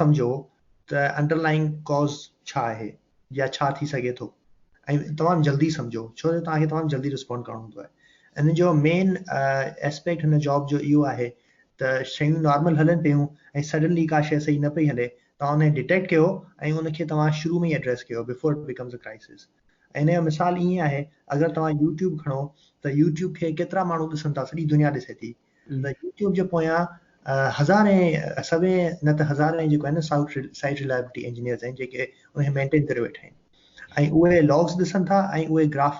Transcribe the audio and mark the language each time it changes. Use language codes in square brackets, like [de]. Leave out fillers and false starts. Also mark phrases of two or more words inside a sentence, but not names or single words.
[sd] सम्झो त [en] underline cause [sd] छा आहे या छा थी सघे थो ऐं तमामु जल्दी सम्झो छो जो तव्हांखे तमामु जल्दी रिस्पॉन्ड करणो हूंदो आहे इन जो [en] main aspect [sd] हिन जॉब जो इहो आहे त शयूं नॉर्मल हलनि पियूं ऐं सडनली का शइ सही न पई हले तव्हां उनखे डिटेक्ट कयो ऐं उनखे तव्हां शुरू में ई एड्रेस कयो [en] before it becomes a crisis [sd] ऐं इन जो मिसाल ईअं आहे अगरि तव्हां यूट्यूब खणो त यूट्यूब खे केतिरा माण्हू ॾिसनि था सॼी दुनिया ॾिसे थी त यूट्यूब जे पोयां हज़ारे सभे न त हज़ारे जेको आहे न [en] site reliability engineers [sd] आहिनि जेके उनखे मेंटेन करे वेठा आहिनि ऐं उहे लॉग्स ॾिसनि था ऐं उहे ग्राफ